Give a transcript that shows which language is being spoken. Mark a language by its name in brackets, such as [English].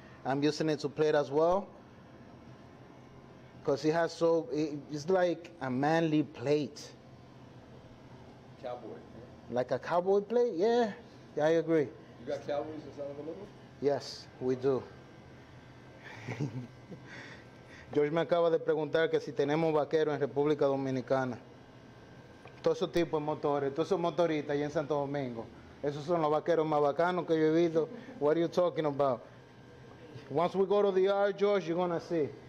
[English] I'm using it to plate as well. Because it's like a manly plate. Cowboy. Like a cowboy plate? Yeah, I agree. You got cowboys in San Domingo? Yes, we do. [Spanish] George me acaba de preguntar que si tenemos vaqueros en República Dominicana. Todos esos tipos de motores, todos esos motoristas allá en Santo Domingo. Esos son los vaqueros más bacanos que yo he visto. [English] What are you talking about? Once we go to the yard, George, you're going to see.